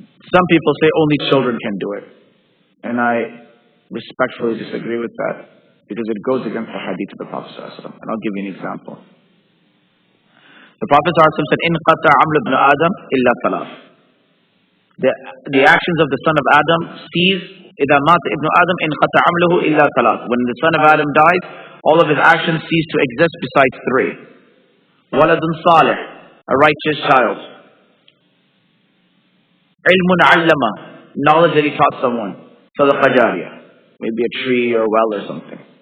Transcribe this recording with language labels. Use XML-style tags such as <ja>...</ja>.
<en>Some people say only children can do it. And I respectfully disagree with that because it goes against the hadith of the Prophet ﷺ. And I'll give you an example. The Prophet ﷺ said,</en> <ar>"In qata aml ibn Adam illa thalath."</ar> <en>The actions of the son of Adam cease.</en> <ar>إذا مات ابن آدم إن قطع عمله إلا ثلاث.</ar> <en>When the son of Adam dies, all of his actions cease to exist besides three.</en> <ar>ولد صالح,</ar> <en>a righteous child.</en> <ar>علم علمه,</ar> <en>knowledge that he taught someone.</en> <ar>صدقة جارية,</ar> <en>maybe a tree or well or something.</en>